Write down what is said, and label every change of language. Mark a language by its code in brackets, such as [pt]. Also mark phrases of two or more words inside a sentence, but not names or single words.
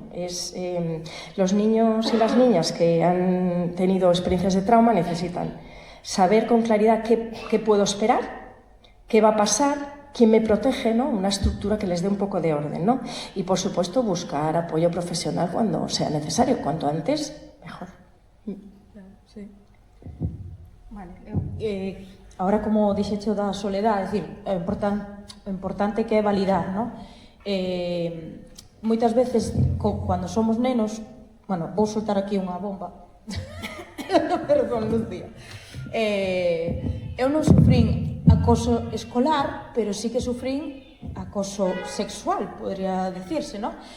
[es] Los niños y las niñas que han tenido experiencias de trauma necesitan saber con claridad qué puedo esperar, qué va a pasar, quién me protege, ¿no? Una estructura que les dé un poco de orden, ¿no? Y, por supuesto, buscar apoyo profesional cuando sea necesario. Cuanto antes, mejor. Sí. Vale. [gl] Ahora, como dixecho da soledad, é dicir, o importante que é validar, ¿no? Moitas veces, cando somos nenos, bueno, vou soltar aquí unha bomba. Perdón, Lucía. Eu non sufrín acoso escolar, pero sí que sufrín acoso sexual, [es] podría decirse, [gl] ¿no?